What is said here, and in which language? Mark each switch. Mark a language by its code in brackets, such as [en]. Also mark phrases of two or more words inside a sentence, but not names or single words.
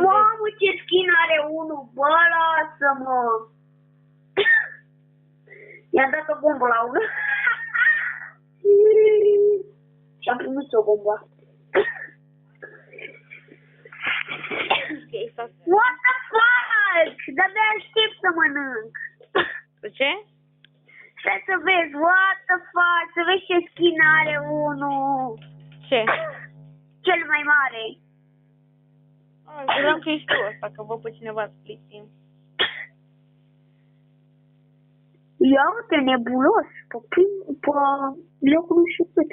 [ro] Mamă, ce skin are unul, bă, lasă-mă. I-am dat o bombă la unul. Și am primit o bombă. Ok, stați. [en] What the fuck? [ro] De-abia aștept să mănânc. Ce? Stai să vezi, [en] what the fuck? [ro] Să vezi ce skin are unul. Ce? Cel mai mare. Vreau că ești tu ăsta, că văd pe cineva [en] split team. [ro] Ia uite, Nebulos, pe locul nu știu cât.